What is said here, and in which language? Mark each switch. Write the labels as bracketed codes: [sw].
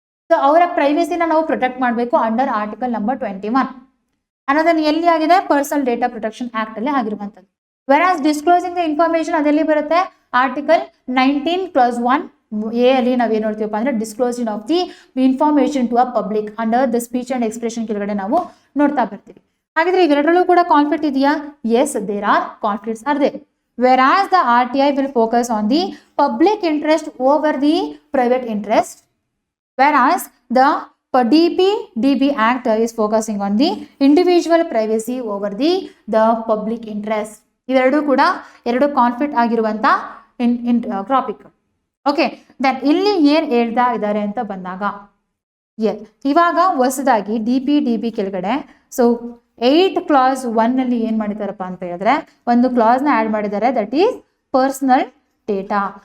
[kn] So ಅವರ ಪ್ರೈವೇಸಿನ ನಾವು protect ಮಾಡಬೇಕು ಅಂಡರ್ ಆರ್ಟಿಕಲ್ ನಂಬರ್ 21 ಅನ್ನೋದನ್ನು ಎಲ್ಲಿ ಆಗಿದೆ, ಪರ್ಸನಲ್ ಡೇಟಾ ಪ್ರೊಟೆಕ್ಷನ್ ಆಕ್ಟ್ ಅಲ್ಲಿ ಆಗಿರುವಂಥದ್ದು. [en] whereas disclosing the information [kn] ಅದೆಲ್ಲಿ ಬರುತ್ತೆ, [en] article 19 clause 1 A [kn] ಅಲ್ಲಿ ನಾವೇನು ನೋಡ್ತೀವಪ್ಪ ಅಂದ್ರೆ [en] disclosing of the information to a public under the speech and expression [kn] ಕೆಳಗಡೆ ನಾವು ನೋಡ್ತಾ ಬರ್ತೀವಿ. ಹಾಗಿದ್ರೆ ಇವೆರಡರಲ್ಲೂ ಕೂಡ ಕಾನ್ಫ್ಲಿಕ್ಟ್ ಇದೆಯಾ? [en] Yes, there are conflicts are there. Whereas the RTI will focus on the public interest over the private interest, whereas the DB Act is focusing on the individual privacy over the public interest. [kn] ಇವೆರಡೂ ಕೂಡ conflict ಆಗಿರುವಂತ topic. Okay, then ಇಲ್ಲಿ ಏನ್ ಹೇಳ್ತಾ ಇದ್ದಾರೆ ಅಂತ ಬಂದಾಗ, ಇವಾಗ ಹೊಸದಾಗಿ DB ಕೆಳಗಡೆ ಸೊ 8 clause 1 ಅಲ್ಲಿ ಏನ್ ಮಾಡಿದಾರಪ್ಪ ಅಂತ ಹೇಳಿದ್ರೆ, ಒಂದು ಕ್ಲಾಸ್ ನ ಆಡ್ ಮಾಡಿದ್ದಾರೆ, [en] That is personal data.